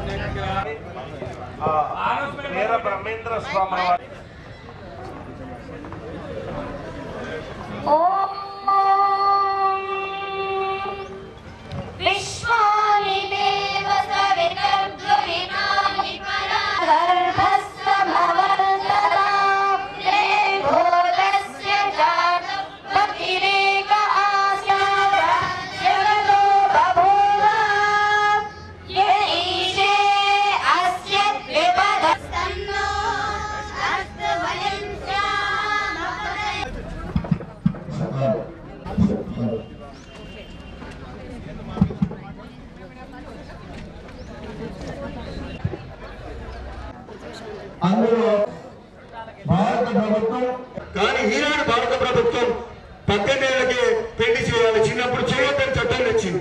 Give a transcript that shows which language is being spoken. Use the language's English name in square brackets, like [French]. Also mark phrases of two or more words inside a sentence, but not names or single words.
[Telugu] వీర బ్రహ్మేంద్ర స్వామి [Sanskrit] विश्वानि देव सवितर्गविनानि गर्भस्य भवन्तता भूतस्य जातं पतिरेक आस्याजगतो बभूव य ईशे अस्य विपदस्तन्नो अस्तु वयं [Telugu] అందులో భారత ప్రభుత్వం కానీ ఈనాడు భారత ప్రభుత్వం 18 ఏళ్ళకే పెళ్లి చేయాలి, చిన్నప్పుడు చేయొద్దని చట్టం తెచ్చింది.